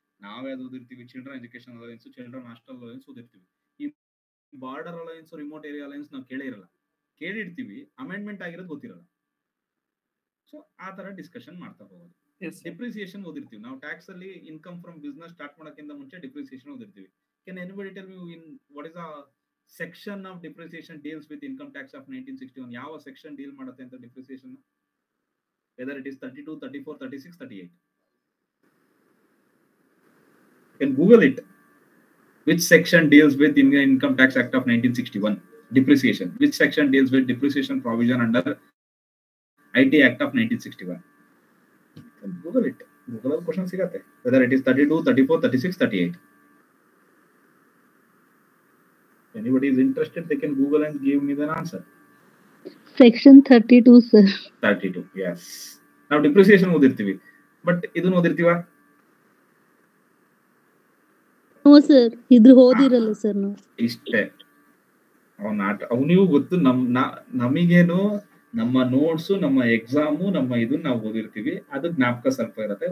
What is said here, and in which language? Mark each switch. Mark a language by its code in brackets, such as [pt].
[kn] ನಾವೇ ಅದು ಓದಿರ್ತೀವಿ, children education allowance, children hostel allowance ಓದಿರ್ತೀವಿ. ಈ border allowance, remote area allowance ನಾವು ಕೇಳೇ ಇರಲ್ಲ, ಕೇಳಿರ್ತೀವಿ, ಅಮೆಂಡ್ಮೆಂಟ್ ಆಗಿರೋದು ಗೊತ್ತಿರಲ್ಲ. ಸೊ ಆ ತರ ಡಿಸ್ಕಷನ್ ಮಾಡ್ತಾ ಹೋಗೋದು. ಡಿಪ್ರಿಸಿಯೇಷನ್ ಓದಿರ್ತೀವಿ ನಾವು, ಟ್ಯಾಕ್ಸ್ ಅಲ್ಲಿ ಇನ್ಕಮ್ ಫ್ರಮ್ ಬಿಸ್ನೆಸ್ ಸ್ಟಾರ್ಟ್ ಮಾಡೋಕ್ಕಿಂತ ಮುಂಚೆ depreciation ಓದಿರ್ತೀವಿ. [en] Can anybody tell me in what is the section of depreciation deals with income tax of 1961? [kn] ಯಾವ ಸೆಕ್ಷನ್ ಡೀಲ್ ಮಾಡುತ್ತೆ ಅಂತ depreciation? [en] Whether it is 32, 34, 36, 38. You can Google it. Which section deals with Income Tax Act of 1961? Depreciation. Which section deals with depreciation provision under IT Act of 1961? You can Google it. Google question [kn] ಸಿಗತ್ತೆ. [en] Whether it is 32, 34, 36, 38. Anybody is interested, they can Google and give me the answer. Section 32, sir. 32, yes. [kn] Now depreciation ಓದಿರ್ತೀವಿ, but ಇದನ್ನ ಓದಿರ್ತೀವಾ? [en] No sir, [kn] ಇದು ಓದಿರಲ್ಲ sir ನಾವು. ಇಷ್ಟೇ. ಅವನಿಗೂ ಗೊತ್ತು, ನಮಗೇನು ನಮ್ಮ notes, ನಮ್ಮ ಎಕ್ಸಾಮು, ನಮ್ಮ ಇದನ್ನ ನಾವು ಓದಿರ್ತೀವಿ, ಅದು ಜ್ಞಾಪಕ ಸ್ವಲ್ಪ ಇರುತ್ತೆ.